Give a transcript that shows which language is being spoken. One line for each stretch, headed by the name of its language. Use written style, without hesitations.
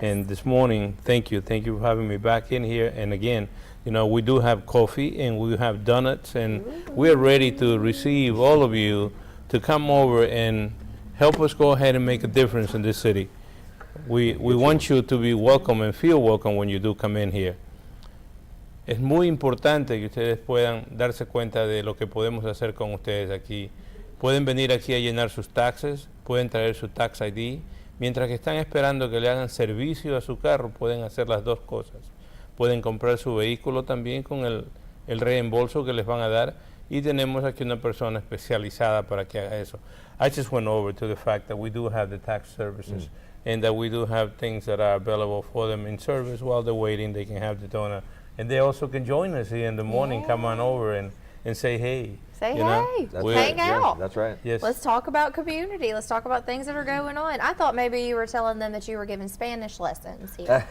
English: And this morning, thank you for having me back in here. And again, you know, we do have coffee and we have donuts, and we're ready to receive all of you to come over and help us go ahead and make a difference in this city. We want you to be welcome and feel welcome when you do come in here.
Spanish: Es muy importante que ustedes puedan darse cuenta de lo que podemos hacer con ustedes aquí. Pueden venir aquí a llenar sus taxes, pueden traer su tax ID. Mientras que están esperando que le hagan servicio a su carro, pueden hacer las dos cosas. Pueden comprar su vehículo también con el reembolso que les van a dar, y tenemos aquí una persona especializada para que haga eso.
English: I just went over to the fact that we do have the tax services and that we do have things that are available for them in service while they're waiting. They can have the donut. And they also can join us here in the morning, come on over and say hey. Say you hey, know? hang out. That's right. Yes. Let's talk about community. Let's talk about things that are going on. I thought maybe you were telling them that you were giving Spanish lessons here.